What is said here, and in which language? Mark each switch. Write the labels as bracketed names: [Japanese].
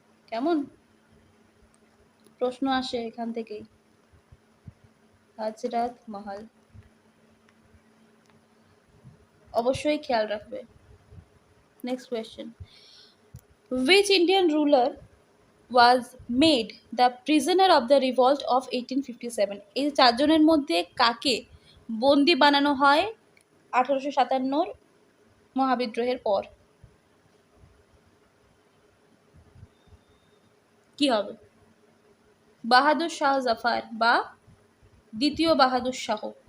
[Bangla] কেমন প্রশ্ন আসে এখান থেকেই, হজরত মহল অবশ্যই খেয়াল রাখবে। [English] Next question, which Indian ruler was made the prisoner of the revolt of 1857? [Bangla] এই চারজনের মধ্যে কাকে বন্দি বানানো হয় 1857 মহাবিদ্রোহের পর? কি হবে? বাহাদুর শাহ জাফর বা দ্বিতীয় বাহাদুর শাহ।